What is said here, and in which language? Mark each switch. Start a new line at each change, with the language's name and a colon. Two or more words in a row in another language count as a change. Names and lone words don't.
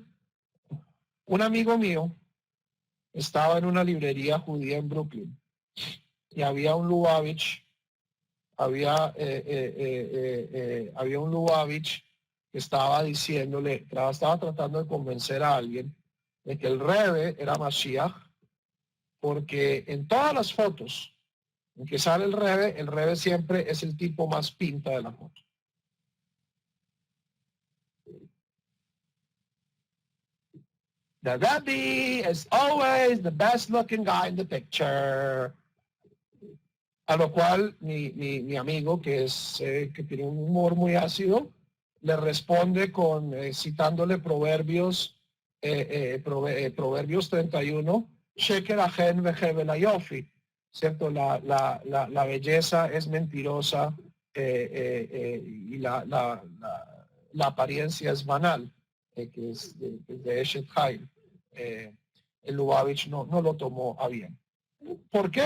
Spanish: Un amigo mío estaba en una librería judía en Brooklyn y había un Lubavitch, había un Lubavitch que estaba diciéndole, estaba tratando de convencer a alguien de que el Rebbe era Mashiach, porque en todas las fotos en que sale el Rebbe siempre es el tipo más pinta de la foto.
English: The Rebbe is always the best looking guy in the picture.
Spanish: A lo cual mi amigo, que tiene un humor muy ácido, le responde citándole Proverbios 31,
Hebrew: שקר החן והבל היופי,
Spanish: ¿cierto? La belleza es mentirosa y la apariencia es banal, que es de Eshet Haim. El Lubavitch no lo tomó a bien. ¿Por qué?